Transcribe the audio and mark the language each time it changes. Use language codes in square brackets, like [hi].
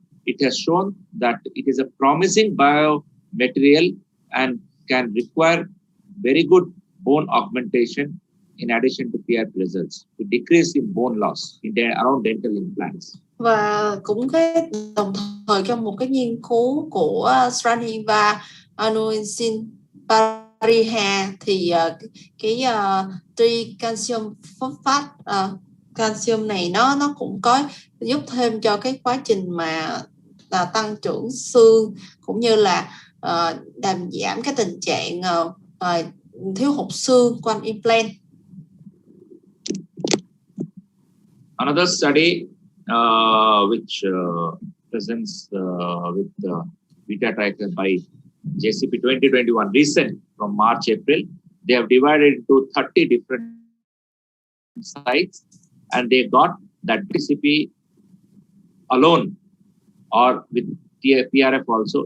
[en] It has shown that it is a promising biomaterial and can require very good bone augmentation in addition to PRP results to decrease in bone loss around dental implants. [vi] Và cũng cái đồng thời trong một cái nghiên cứu của Straniva Anuensin Pariha thì cái tricalcium phosphate calcium này nó cũng có giúp thêm cho cái quá trình mà tăng trưởng xương, cũng như là làm giảm cái tình trạng thiếu hụt xương quanh implant. [en] Another study which presents with beta tracker by JCP 2021 recent from March April. They have divided into 30 different sites, and they got that JCP alone or with PRF also.